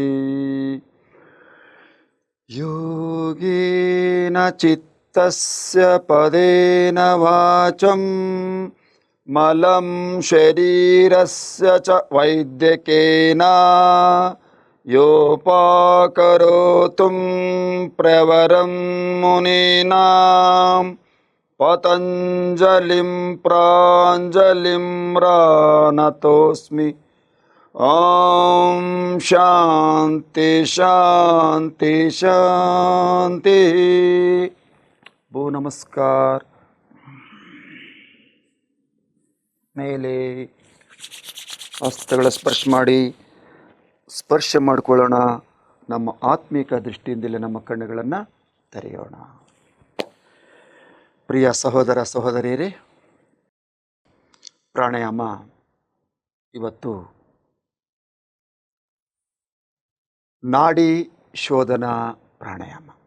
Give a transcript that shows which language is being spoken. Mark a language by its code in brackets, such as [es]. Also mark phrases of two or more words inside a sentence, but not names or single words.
[sa] योगेन चित्तस्य पदेन वाचं मलं शरीरस्य च वैद्यकेन योपाकरोतुं प्रवरं मुनीनां पतञ्जलिं प्राञ्जलिं प्रणतोऽस्मि. ओम शांति शांति शांति. भू नमस्कार. [kn] ಮೇಲೆ ಹಸ್ತಗಳ ಸ್ಪರ್ಶ ಮಾಡಿಕೊಳ್ಳೋಣ. ನಮ್ಮ ಆತ್ಮಿಕ ದೃಷ್ಟಿಯಿಂದಲೇ ನಮ್ಮ ಕಣ್ಣುಗಳನ್ನು ತೆರೆಯೋಣ. ಪ್ರಿಯ ಸಹೋದರ ಸಹೋದರಿಯರೇ, ಪ್ರಾಣಾಯಾಮ ಇವತ್ತು ನಾಡಿ ಶೋಧನಾ ಪ್ರಾಣಾಯಾಮ.